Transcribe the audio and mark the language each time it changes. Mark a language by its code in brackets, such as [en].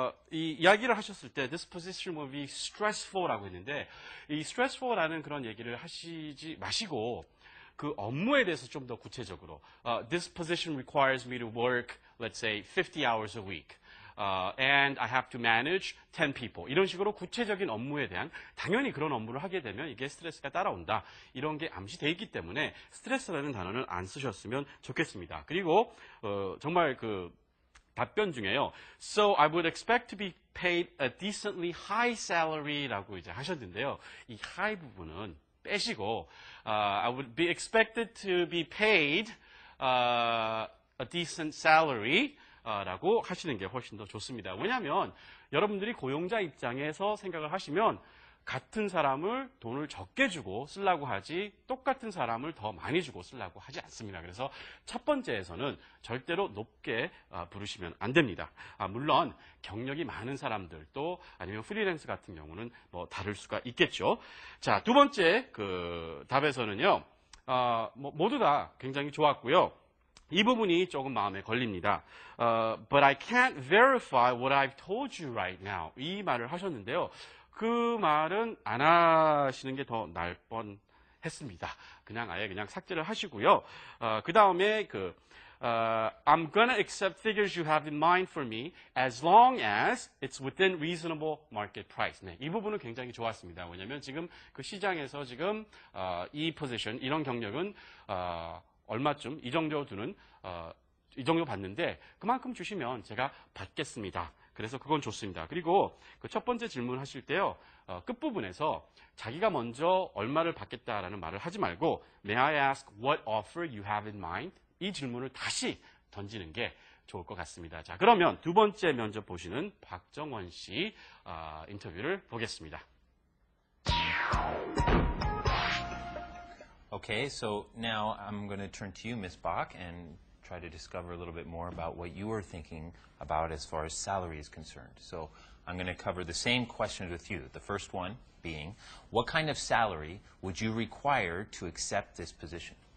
[ko] 이 이야기를 하셨을 때 [en] this position will be stressful [ko] 라고 했는데 이 stressful라는 그런 얘기를 하시지 마시고 그 업무에 대해서 좀 더 구체적으로 [en] this position requires me to work, let's say, 50 hours a week. And I have to manage 10 people. [ko] 이런 식으로 구체적인 업무에 대한 당연히 그런 업무를 하게 되면 이게 스트레스가 따라온다. 이런 게 암시되어 있기 때문에 스트레스라는 단어는 안 쓰셨으면 좋겠습니다. 그리고 정말 그 답변 중에요. [en] So I would expect to be paid a decently high salary라고 [ko] 이제 하셨는데요. 이 high 부분은 빼시고 [en] I would be expected to be paid a decent salary [ko] 라고 하시는 게 훨씬 더 좋습니다. 왜냐하면 여러분들이 고용자 입장에서 생각을 하시면 같은 사람을 돈을 적게 주고 쓰려고 하지 똑같은 사람을 더 많이 주고 쓰려고 하지 않습니다. 그래서 첫 번째에서는 절대로 높게 부르시면 안 됩니다. 물론 경력이 많은 사람들도 아니면 프리랜서 같은 경우는 뭐 다를 수가 있겠죠. 자, 두 번째 그 답에서는요. 모두 다 굉장히 좋았고요. 이 부분이 조금 마음에 걸립니다. [en] But I can't verify what I've told you right now. [ko] 이 말을 ha셨는데요. 그 말은 안 하시는 게 더 나을 뻔했습니다. 그냥 아예 그냥 삭제를 하시고요. 그 다음에 [en] I'm gonna accept figures you have in mind for me as long as it's within reasonable market price. [ko] 네, 이 부분은 굉장히 좋았습니다. 왜냐하면 지금 그 시장에서 지금 이 포지션, 이런 경력은 얼마쯤 이 정도 두는 이 정도 받는데 그만큼 주시면 제가 받겠습니다. 그래서 그건 좋습니다. 그리고 그 첫 번째 질문 하실 때요. 끝부분에서 자기가 먼저 얼마를 받겠다라는 말을 하지 말고 [en] May I ask what offer you have in mind? [ko] 이 질문을 다시 던지는 게 좋을 것 같습니다. 자, 그러면 두 번째 면접 보시는 박정원 씨 인터뷰를 보겠습니다. [en] Okay, so now I'm going to turn to you, Ms. Bach, and try to discover a little bit more about what you are thinking about as far as salary is concerned. So I'm going to cover the same questions with you. The first one being, what kind of salary would you require to accept this position?